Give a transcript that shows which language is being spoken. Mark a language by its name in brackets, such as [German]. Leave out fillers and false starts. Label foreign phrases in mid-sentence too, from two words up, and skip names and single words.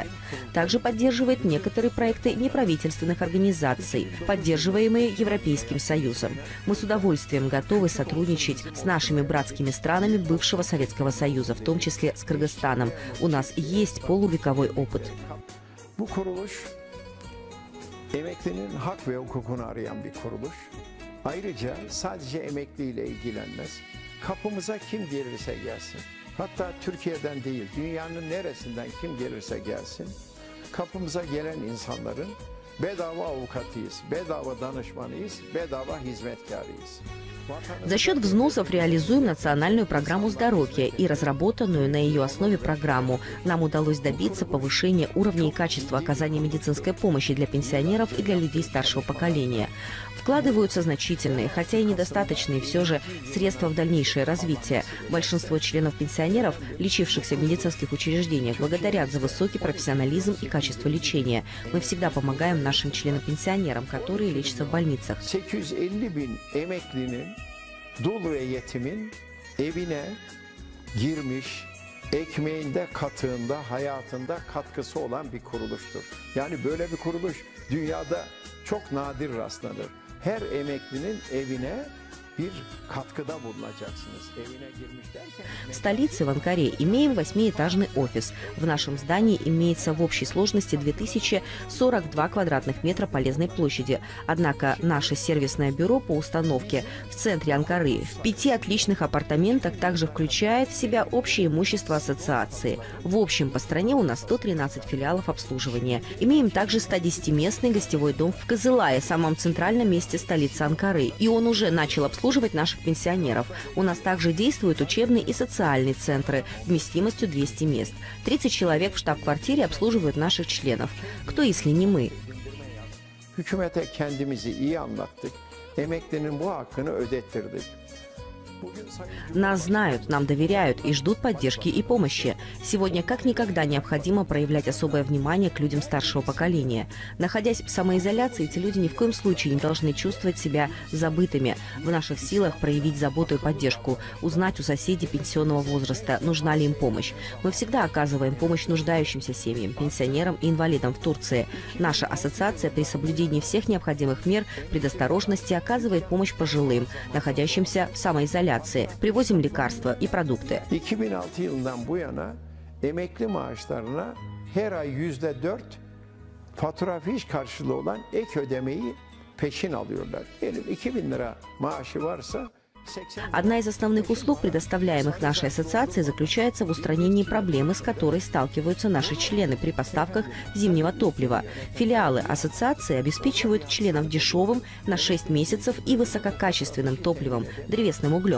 [Russian] Также поддерживает некоторые проекты неправительственных организаций, поддерживаемые Европейским Союзом. Мы с удовольствием готовы сотрудничать с нашими братскими странами бывшего Советского Союза, в том числе с Кыргызстаном. У нас есть полувековой опыт. [Turkish] Emeklinin hak ve hukukunu arayan bir kuruluş. Ayrıca sadece emekliyle ilgilenmez. Kapımıza kim gelirse gelsin. Hatta Türkiye'den değil, dünyanın neresinden kim gelirse gelsin. Kapımıza gelen insanların bedava avukatıyız, bedava danışmanıyız, bedava hizmetkarıyız. [Russian] За счет взносов реализуем национальную программу здоровья и разработанную на ее основе программу. Нам удалось добиться повышения уровня и качества оказания медицинской помощи для пенсионеров и для людей старшего поколения. Вкладываются значительные, хотя и недостаточные все же, средства в дальнейшее развитие. Большинство членов пенсионеров, лечившихся в медицинских учреждениях, благодарят за высокий профессионализм и качество лечения. Мы всегда помогаем нашим членам-пенсионерам, которые лечатся в больницах. [Turkish] 850 bin emeklinin, dul ve yetimin evine girmiş, ekmeğinde, katığında, hayatında katkısı olan bir kuruluştur. Yani böyle bir kuruluş dünyada çok nadir rastlanır. Her emeklinin evine bir katkıda bulunacaksınız. Evine girmiş derken... [Russian] В столице, в Анкаре, имеем 8-этажный офис. В нашем здании имеется в общей сложности 2042 квадратных метра полезной площади. Однако наше сервисное бюро по установке в центре Анкары в 5 отличных апартаментах также включает в себя общее имущество ассоциации. В общем, по стране у нас 113 филиалов обслуживания. Имеем также 110-местный гостевой дом в Кызылае, самом центральном месте столицы Анкары. И он уже начал обслуживать наших пенсионеров. У нас также действуют учебные и социальные центры вместимостью 200 мест. 30 человек в штаб-квартире обслуживают наших членов. Кто, если не мы? [Turkish] Hükümete kendimizi iyi anlattık. Emeklinin bu hakkını ödettirdik. [Russian] Нас знают, нам доверяют и ждут поддержки и помощи. Сегодня как никогда необходимо проявлять особое внимание к людям старшего поколения. Находясь в самоизоляции, эти люди ни в коем случае не должны чувствовать себя забытыми. В наших силах проявить заботу и поддержку, узнать у соседей пенсионного возраста, нужна ли им помощь. Мы всегда оказываем помощь нуждающимся семьям, пенсионерам и инвалидам в Турции. Наша ассоциация при соблюдении всех необходимых мер предосторожности оказывает помощь пожилым, находящимся в самоизоляции. Привозим лекарства и продукты. [Turkish] 2006 yılından bu yana emekli maaşlarına her ay %4 fatura fiş karşılığı olan ek ödemeyi peşin alıyorlar. Diyelim 2000 lira maaşı varsa [Russian] Одна из основных услуг, предоставляемых нашей ассоциацией, заключается в устранении проблемы, с которой сталкиваются наши члены при поставках зимнего топлива. Филиалы ассоциации обеспечивают членов дешевым на 6 месяцев и высококачественным топливом, древесным углем.